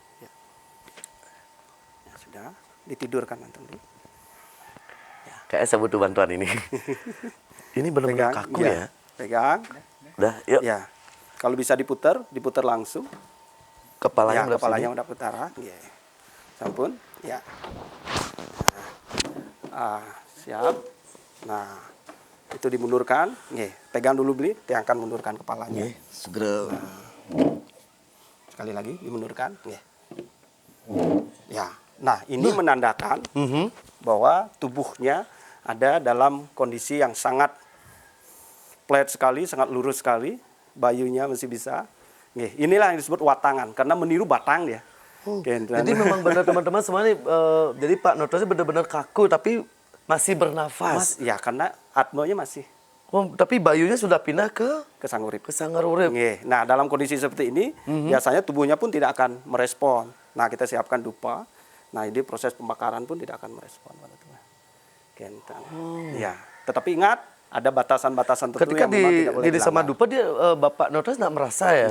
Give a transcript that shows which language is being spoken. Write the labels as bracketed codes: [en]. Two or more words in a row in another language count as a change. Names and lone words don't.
[id] Ya, sudah ditidurkan nanti. Kayak saya butuh bantuan ini. Ini benar-benar kaku ya. Pegang. Udah, yuk. Ya, kalau bisa diputar langsung. Kepalanya ya, menghadap kepalanya sini. [ban] menghadap utara. Nggih. Sampun, [id] ya. Siap. Nah, itu dimundurkan. Nggih, pegang dulu Bli, diangkat mundurkan kepalanya. Nggih, segera. Sekali lagi dimundurkan. Nggih. Ya. Nah, ini menandakan bahwa tubuhnya ada dalam kondisi yang sangat flat sekali, sangat lurus sekali. Bayunya masih bisa. Nggih, inilah yang disebut watangan karena meniru batang dia. Jadi memang benar teman-teman semuanya, jadi Pak Noto benar-benar kaku tapi masih bernafas. Ya, karena atmonya masih Oh, tapi bayunya sudah pindah ke kesangurip. Sangarurip. Nggih. Nah, dalam kondisi seperti ini, biasanya tubuhnya pun tidak akan merespon. Nah, kita siapkan dupa. Nah, ini proses pembakaran pun tidak akan merespon pada tubuh. Gentang. Ya, tetapi ingat ada batasan-batasan tertentu Ketika yang memang tidak boleh di sama dilanggar. dupa dia Bapak Noto nggak merasa ya,